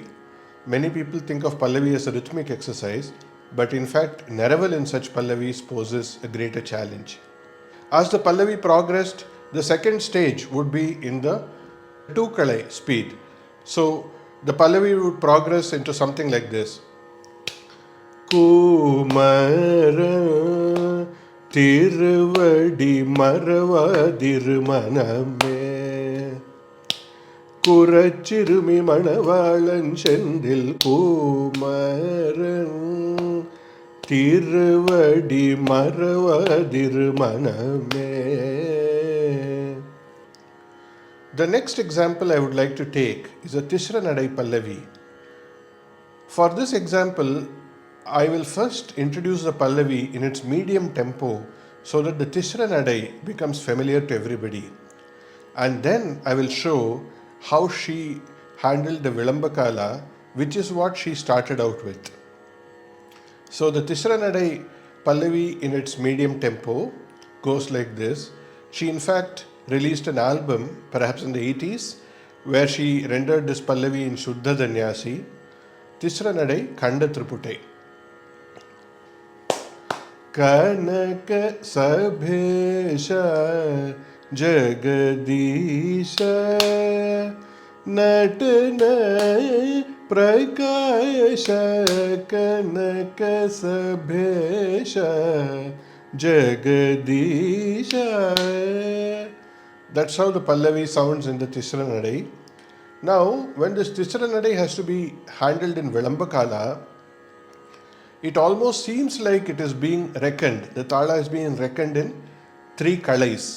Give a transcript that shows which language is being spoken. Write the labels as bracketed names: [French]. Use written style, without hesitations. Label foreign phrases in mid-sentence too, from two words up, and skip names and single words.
[English] Many people think of Pallavi as a rhythmic exercise, but in fact Neraval in such Pallavis poses a greater challenge. As the Pallavi progressed, the second stage would be in the 2 Kalai speed. So the Pallavi would progress into something like this. [Tamil] குமார திருவடி மறவாதிர் மனமே குறச்சிறுமி மணவாளன் சந்தில் குமரன் திருவடி மறவாதிர் மனமே. [English] The next example I would like to take is a Tisra Nadai Pallavi. For this example, I will first introduce the Pallavi in its medium tempo so that the Tisra Nadai becomes familiar to everybody. And then I will show how she handled the Vilambakala, which is what she started out with. So the Tisranadai Pallavi in its medium tempo goes like this. She in fact released an album, perhaps in the 80s, where she rendered this Pallavi in Shuddha Danyasi. [Sanskrit] तिस्रनडै खण्ड त्रिपुटै। कनक सभेश जगदीश नटन प्रकाश कनक सभेश जगदीश. [English] That's how the Pallavi sounds in the Tisranadai. Now, when this Tisranadai has to be handled in Vilambakala, it almost seems like it is being reckoned. The tala is being reckoned in 3 kalais.